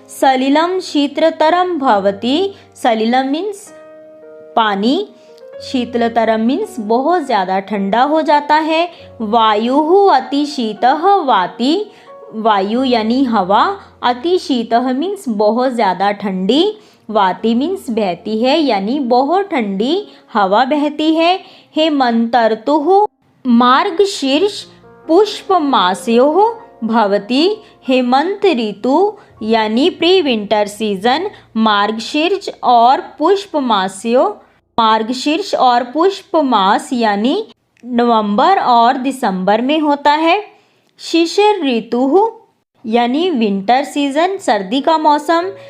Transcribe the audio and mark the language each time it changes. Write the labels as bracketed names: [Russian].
[Sanskrit] सलिलम शीतलतरम भवति। [Hindi] सलिलम मीन्स पानी, शीतलतरम मीन्स बहुत ज्यादा ठंडा हो जाता है। [Sanskrit] वायुः अतिशीतः वाति। [Hindi] वायु यानी हवा, अतिशीतः मीन्स बहुत ज्यादा ठंडी, वाति मीन्स बहती है यानी बहुत ठंडी हवा बहती है। [Sanskrit] हेमंत ऋतुः मार्गशीर्ष पुष्प मासयोः भवति। [Hindi] हेमंत ऋतु यानी प्री विंटर सीजन मार्गशीर्ष और पुष्प मासयों मार्गशीर्ष और पुष्प मास यानी नवंबर और दिसंबर में होता है। शिशिर ऋतु यानी विंटर सीजन, सर्दी का मौसम।